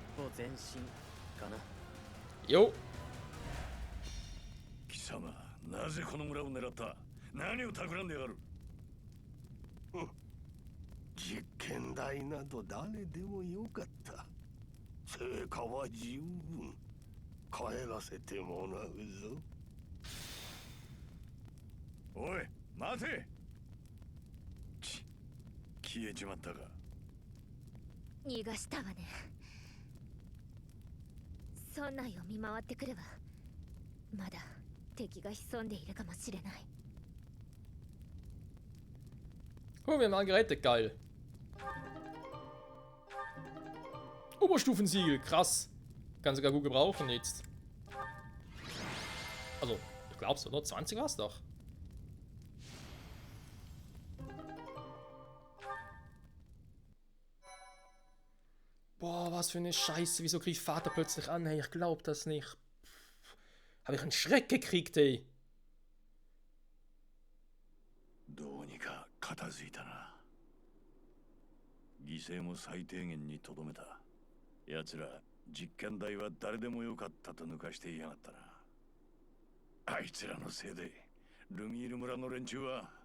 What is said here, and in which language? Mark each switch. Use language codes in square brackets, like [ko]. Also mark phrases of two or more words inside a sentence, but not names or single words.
[de] Jo. [ja] 貴様、なぜこの村を狙った？何を企んでやがる？実験台など誰でもよかった。成果は十分。帰らせてもらうぞ。おい、待て！消えちまったか。逃がしたわね。村内を見回ってくるわ。まだ敵が潜んでいるかもしれない。 [de] Oh, wir haben einen gerettet, geil. Oberstufensiegel, krass. Kann sogar gut gebrauchen jetzt. Also, ich glaub's, oder? 20 war's doch. Boah, was für eine Scheiße. Wieso kriegt Vater plötzlich an? Hey, ich glaub das nicht. Habe ich einen Schreck gekriegt, ey. [ja] どうにか片付いたな。犠牲も最低限にとどめた。奴ら実験台は誰でもよかったと抜かしていやがったな。あいつらのせいでルミール村の連中は。